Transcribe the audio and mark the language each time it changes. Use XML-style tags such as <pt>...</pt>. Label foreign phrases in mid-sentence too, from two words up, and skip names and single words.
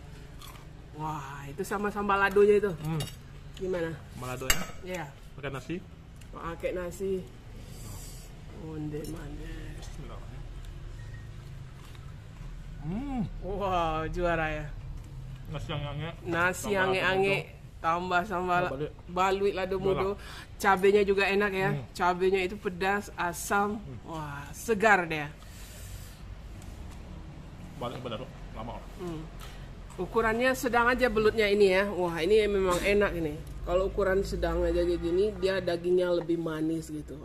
<id>Wah, itu sama sambal ladonya itu. Gimana? Maladonya? Iya. Makan nasi. Pakai nasi.</id> <min>Onde mande.</min> <id>Wow, juara ya.</id> <min>Nasi yang ange. Nasi ange-ange tambah sambal balut lado mudo.</min> <id>Cabenya juga enak ya. Cabenya itu pedas, asam. Wah, segar deh. Balik benar lama. Ukurannya sedang aja belutnya ini ya. Wah, ini memang enak ini. Kalau ukuran sedang aja kayak gini, dia dagingnya lebih manis gitu.</id>